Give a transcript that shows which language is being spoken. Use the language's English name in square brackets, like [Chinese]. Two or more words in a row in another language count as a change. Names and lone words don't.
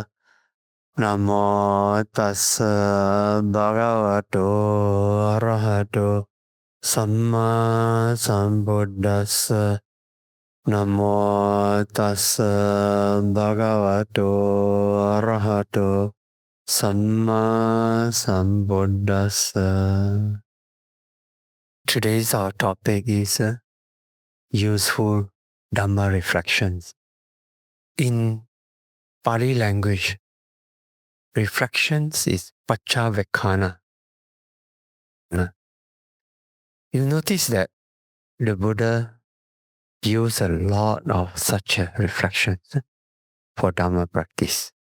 [Pali] Namo tassa bhagavato arahato samma sambuddhassa. Namo tassa bhagavato arahato samma sambuddhassa. [English] Today's our topic is useful Dhamma reflections. In Pali language, reflections is paccavekkhana. You notice that the Buddha used a lot of such reflections for Dhamma practice.